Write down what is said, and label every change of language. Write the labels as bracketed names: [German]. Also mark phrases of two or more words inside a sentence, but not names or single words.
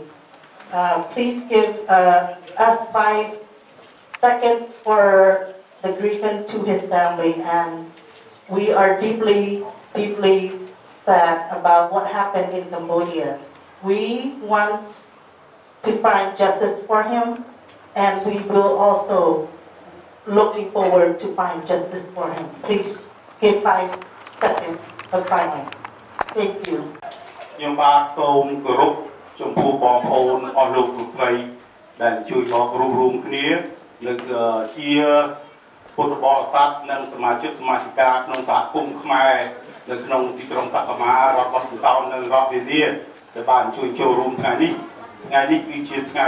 [English] Please give us 5 seconds for the grievance to his family, and we are deeply sad about what happened in Cambodia. We want to find justice for him, and we will also looking forward to find justice for him. Please give 5 seconds of silence. Thank you. [Khmer] ខ្ញុំបាទសូមគោរពចំពោះបងប្អូនអស់លោកលោកស្រីដែលជួយមករួមគ្នាលើកជាពុទ្ធបរិស័ទនិងសមាជិកសមាជិកាក្នុង សហគមន៍ខ្មែរនៅក្នុងទីក្រុងតាកម៉ារដ្ឋបោះជំរំនិងរដ្ឋវិទ្យាដែលបានជួយចូលរួមថ្ងៃនេះគឺជាថ្ងៃ